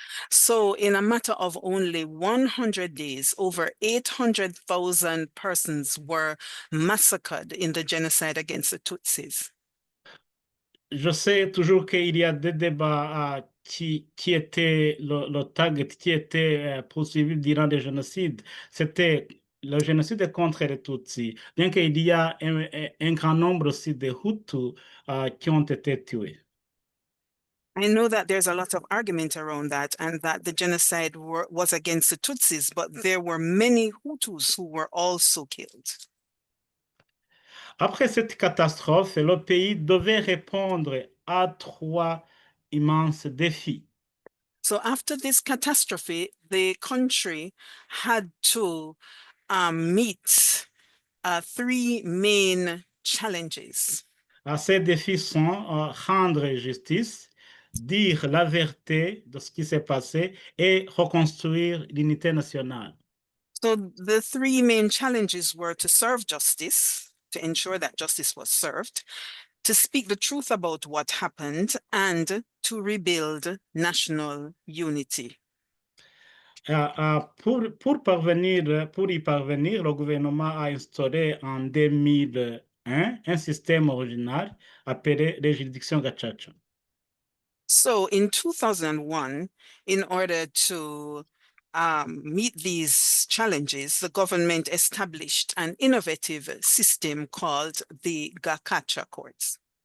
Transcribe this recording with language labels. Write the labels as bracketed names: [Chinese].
[English] So in a matter of only 100 days, over 800,000 persons were massacred in the genocide against the Tutsis. [French] Je sais toujours qu'il y a des débats qui étaient le target, qui était poursuivi durant le génocide. C'était le génocide contre les Tutsis, bien qu'il y a un grand nombre aussi de Hutus qui ont été tués. [English] I know that there's a lot of argument around that and that the genocide was against the Tutsis, but there were many Hutus who were also killed. [French] Après cette catastrophe, le pays devait répondre à 3 immenses défis. [English] So after this catastrophe, the country had to meet 3 main challenges. [French] Ces défis sont rendre justice, dire la vérité de ce qui s'est passé et reconstruire l'unité nationale. [English] So the 3 main challenges were to serve justice, to ensure that justice was served, to speak the truth about what happened, and to rebuild national unity. [French] Pour y parvenir, le gouvernement a instauré en 2001 un système original appelé les juridictions gachacha. [English] So in 2001, in order to meet these challenges, the government established an innovative system called the gachacha courts.